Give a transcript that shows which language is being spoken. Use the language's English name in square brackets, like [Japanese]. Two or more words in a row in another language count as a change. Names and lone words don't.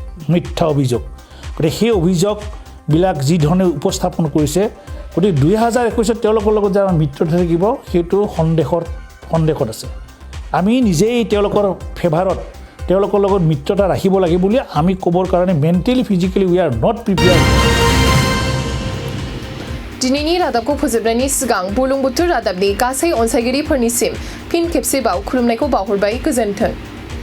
[Assamese] গতিকে সেই অভিযোগবিলাক যি ধৰণে উপস্থাপন কৰিছে, গতিকে 2021 তেওঁলোকৰ লগত যে আমাৰ মিত্ৰতা থাকিব সেইটো সন্দেহত আছে। আমি নিজেই তেওঁলোকৰ ফেভাৰত তেওঁলোকৰ লগত মিত্ৰতা ৰাখিব লাগে বুলি আমি ক'বৰ কাৰণে [English] mentally physically we are not prepared. [Bodo] दिनैनि रादाबखौ फोजोबनायनि सिगां बुरलुंबुथुर रादाबनि गासै अनसायगिरिफोरनिसिम फिन खेबसेबाव खुलुमनायखौ बावहरबाय। गोजोन्थों।